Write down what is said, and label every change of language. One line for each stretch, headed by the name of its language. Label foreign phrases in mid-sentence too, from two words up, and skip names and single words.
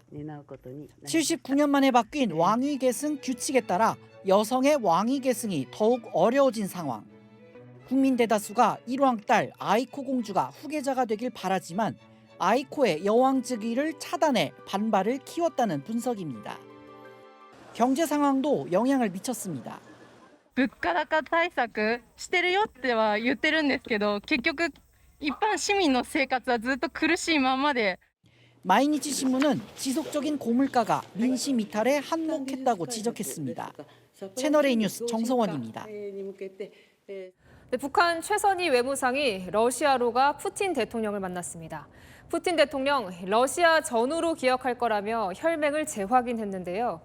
Korean: 79년 만에 바뀐 왕위 계승 규칙에 따라 여성의 왕위 계승이 더욱 어려워진 상황. 국민 대다수가 일왕 딸 아이코 공주가 후계자가 되길 바라지만 아이코의 여왕 즉위를 차단해 반발을 키웠다는 분석입니다. 경제 상황도 영향을 미쳤습니다.
Japanese: 物価高対策してるよっては言ってるんですけど、結局一般市民の生活はずっと苦しいままで。
Korean: 마이니치 신문은 지속적인 고물가가 민심 이탈에 한몫했다고 지적했습니다. 채널A 뉴스 정성원입니다. 네, 북한 최선희 외무상이 러시아로 가 푸틴 대통령을 만났습니다. 푸틴 대통령 러시아 전후로 기억할 거라며 혈맹을 재확인했는데요.